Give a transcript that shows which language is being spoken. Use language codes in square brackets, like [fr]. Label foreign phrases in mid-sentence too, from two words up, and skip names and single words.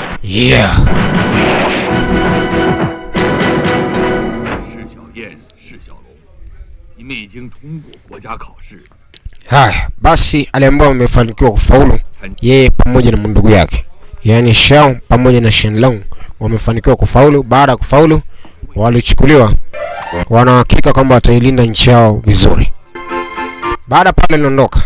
[en] Yeah. [zh] 释小燕、释小龙，你们已经通过国家考试。 [sw] Haya, basi aliambiwa wamefanikiwa kufaulu, yeye pamoja na ndugu yake, yaani Xiao pamoja na Shenlong wamefanikiwa kufaulu. Baada ya kufaulu, walichukuliwa, wana hakika kwamba watailinda nchi yao vizuri. Baada pale aliondoka.